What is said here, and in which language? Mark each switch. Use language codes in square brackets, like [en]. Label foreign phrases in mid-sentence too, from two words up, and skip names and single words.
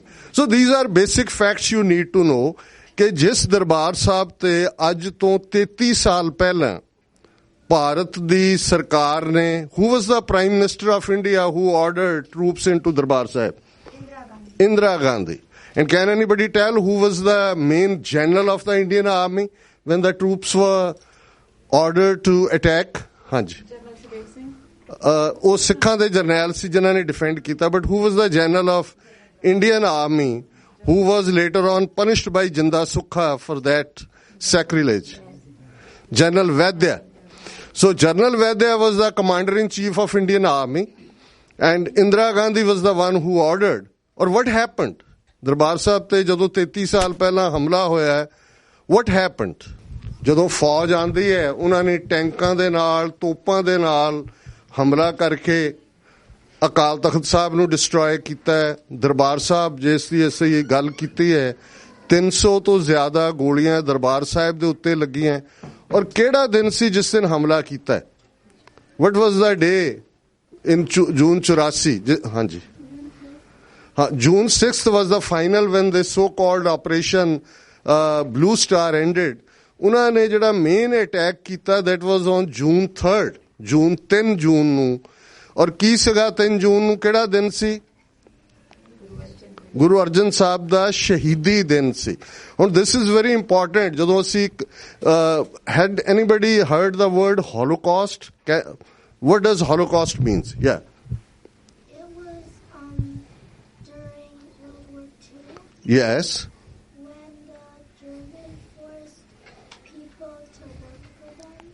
[en] so these are basic facts you need to know [pa] ਕਿ ਜਿਸ ਦਰਬਾਰ ਸਾਹਿਬ ਤੇ ਅੱਜ ਤੋਂ 33 ਸਾਲ ਪਹਿਲਾਂ ਭਾਰਤ ਦੀ ਸਰਕਾਰ ਨੇ, [en] who was the Prime Minister of India who ordered troops into Darbar Sahib? [pa] ਇੰਦਰਾ ਗਾਂਧੀ। [en] And can anybody tell who was the main general of the Indian army when the troops were ordered to attack? [pa] ਹਾਂਜੀ, ਉਹ ਸਿੱਖਾਂ ਦੇ ਜਰਨੈਲ ਸੀ ਜਿਨ੍ਹਾਂ ਨੇ ਡਿਫੈਂਡ ਕੀਤਾ। [en] ਬਟ who was the general of Indian army who was later on punished by Jinda Sukha for that sacrilege? General Vaidya. So General Vaidya was the commander-in-chief of Indian army and Indira Gandhi was the one who ordered. Or what happened? [pa] ਦਰਬਾਰ ਸਾਹਿਬ ਤੇ ਜਦੋਂ 33 ਸਾਲ ਪਹਿਲਾਂ ਹਮਲਾ ਹੋਇਆ, [en] what happened? [pa] ਜਦੋਂ ਫੌਜ ਆਂਦੀ ਹੈ, ਉਹਨਾਂ ਨੇ ਟੈਂਕਾਂ ਦੇ ਨਾਲ, ਤੋਪਾਂ ਦੇ ਨਾਲ ਹਮਲਾ ਕਰਕੇ ਅਕਾਲ ਤਖਤ ਸਾਹਿਬ ਨੂੰ ਡਿਸਟਰੋਏ ਕੀਤਾ ਹੈ। ਦਰਬਾਰ ਸਾਹਿਬ ਜਿਸ ਦੀ ਅਸੀਂ ਗੱਲ ਕੀਤੀ ਹੈ, 300 ਤੋਂ ਜ਼ਿਆਦਾ ਗੋਲੀਆਂ ਦਰਬਾਰ ਸਾਹਿਬ ਦੇ ਉੱਤੇ ਲੱਗੀਆਂ। ਔਰ ਕਿਹੜਾ ਦਿਨ ਸੀ ਜਿਸ ਦਿਨ ਹਮਲਾ ਕੀਤਾ? [en] What was the day in June 84? ਹਾਂਜੀ, June 6th was the final when the so-called operation Blue Star ended. [pa] ਉਹਨਾਂ ਨੇ ਜਿਹੜਾ ਮੇਨ ਅਟੈਕ ਕੀਤਾ, [en] that was on June 3rd, 3 [pa] ਜੂਨ ਨੂੰ। ਔਰ ਕੀ ਸੀਗਾ 3 ਜੂਨ ਨੂੰ? ਕਿਹੜਾ ਦਿਨ ਸੀ? ਗੁਰੂ ਅਰਜਨ ਸਾਹਿਬ ਦਾ ਸ਼ਹੀਦੀ ਦਿਨ ਸੀ। [en] ਹੁਣ this is very important. [pa] ਜਦੋਂ ਅਸੀਂ [en] had anybody heard the word Holocaust? What does Holocaust means? Yeah. Yes. When the German forced people to work for them.